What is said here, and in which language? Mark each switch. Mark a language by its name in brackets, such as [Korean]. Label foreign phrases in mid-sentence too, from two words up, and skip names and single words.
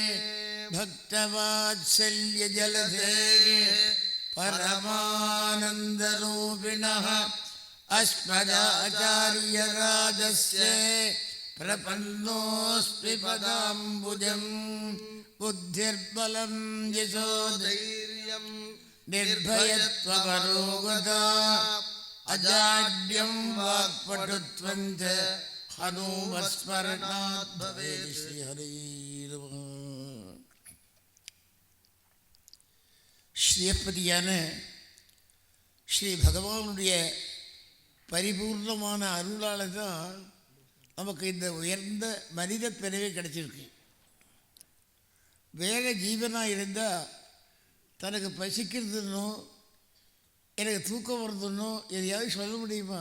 [Sanskrit] भक्तवात्सल्यजलधे परमानन्दरूपिणः अस्मदाचार्यराजस्य प्रपन्नोऽस्मि पदाम्बुजं बुद्धिर्बलं यशोधैर्यं निर्भयत्वपरोगता अजाड्यं वाक्पटुत्वं च हनुमत्स्मरणात् भवेत् श्रीहरिर्नमः. [Tamil] ஸ்ரீயப்பதியான ஸ்ரீ பகவானுடைய பரிபூர்ணமான அருளால் தான் நமக்கு இந்த உயர்ந்த மனித பிறவி கிடைச்சிருக்கு. வேறு ஜீவனாக இருந்தால் தனக்கு பசிக்கிறதுன்னோ எனக்கு தூக்கம் வருதுன்னோ எதையாவது சொல்ல முடியுமா?